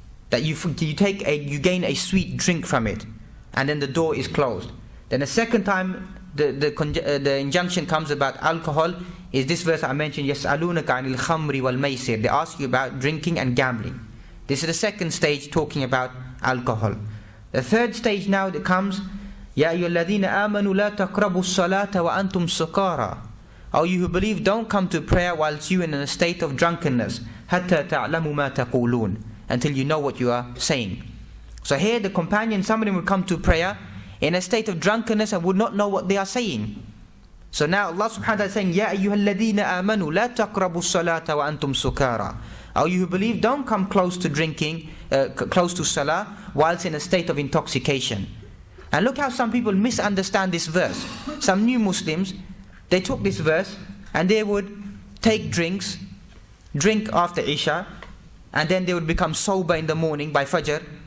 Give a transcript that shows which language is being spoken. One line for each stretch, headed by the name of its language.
English: That you gain a sweet drink from it, and then the door is closed. Then the second time the injunction comes about alcohol is this verse I mentioned,
Arabic: يَسْأَلُونَكَ عَنِ الْخَمْرِ وَالْمَيْسِرِ.
English: They ask you about drinking and gambling. This is the second stage talking about alcohol. The third stage now that comes,
Arabic: يَا أَيُّهَا الَّذِينَ آمَنُوا لَا تَقْرَبُوا الصَّلَاةَ وَأَنْتُمْ سُكَارَى.
English: O you who believe, don't come to prayer whilst you in a state of drunkenness.
Arabic: حَتَّى تَعْلَمُوا مَا تَقُولُونَ.
English: Until you know what you are saying. So here the companions, somebody would come to prayer in a state of drunkenness and would not know what they are saying. So now Allah subhanahu wa ta'ala is saying,
Arabic: يَا أَيُّهَا الَّذِينَ آمَنُوا لَا تَقْرَبُوا الصَّلَاةَ وَأَنْتُمْ سُكَارَى.
English: O you who believe, don't come close to drinking, close to salah, whilst in a state of intoxication. And look how some people misunderstand this verse. Some new Muslims, they took this verse and they would take drink after Isha, and then they would become sober in the morning by Fajr.